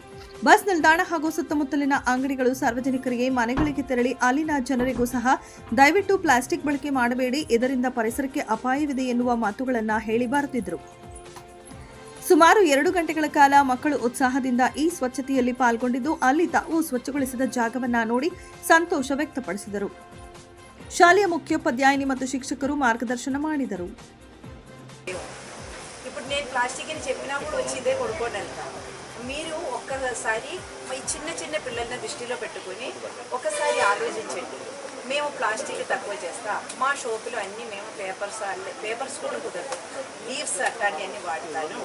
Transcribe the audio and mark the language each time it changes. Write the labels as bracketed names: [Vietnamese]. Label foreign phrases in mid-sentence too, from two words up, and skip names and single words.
[Kannada] ಬಸ್ ನಿಲ್ದಾಣ ಹಾಗೂ ಸುತ್ತಮುತ್ತಲಿನ ಅಂಗಡಿಗಳು ಸಾರ್ವಜನಿಕರಿಗೆ ಮನೆಗಳಿಗೆ ತೆರಳಿ ಅಲ್ಲಿನ ಜನರಿಗೂ ಸಹ ದಯವಿಟ್ಟು ಪ್ಲಾಸ್ಟಿಕ್ ಬಳಕೆ ಮಾಡಬೇಡಿ, ಇದರಿಂದ ಪರಿಸರಕ್ಕೆ ಅಪಾಯವಿದೆ ಎನ್ನುವ ಮಾತುಗಳನ್ನು ಹೇಳಿ ಬರುತ್ತಿದ್ದರು. ಸುಮಾರು 2 ಗಂಟೆಗಳ ಕಾಲ ಮಕ್ಕಳು ಉತ್ಸಾಹದಿಂದ ಈ ಸ್ವಚ್ಛತೆಯಲ್ಲಿ ಪಾಲ್ಗೊಂಡಿದ್ದು ಅಲ್ಲಿ ತಾವು ಸ್ವಚ್ಛಗೊಳಿಸಿದ ಜಾಗವನ್ನ ನೋಡಿ ಸಂತೋಷ ವ್ಯಕ್ತಪಡಿಸಿದರು. ಶಾಲೆಯ ಮುಖ್ಯೋಪಾಧ್ಯಾಯಿನಿ ಮತ್ತು ಶಿಕ್ಷಕರು ಮಾರ್ಗದರ್ಶನ ಮಾಡಿದರು. [Telugu] ఇప్పుడు నేను ప్లాస్టిక్ అని చెప్పినప్పుడు వచ్చి ఇదే కొడుకోవడానికి మీరు ఒక్కసారి ఈ చిన్న చిన్న పిల్లల్ని దృష్టిలో పెట్టుకొని ఒకసారి ఆలోచించండి. మేము ప్లాస్టిక్ తక్కువ చేస్తా, మా షోపులో అన్నీ మేము పేపర్స్ కూడా కుదరదు, లీవ్స్ అట్లాంటి అన్నీ వాడతాను.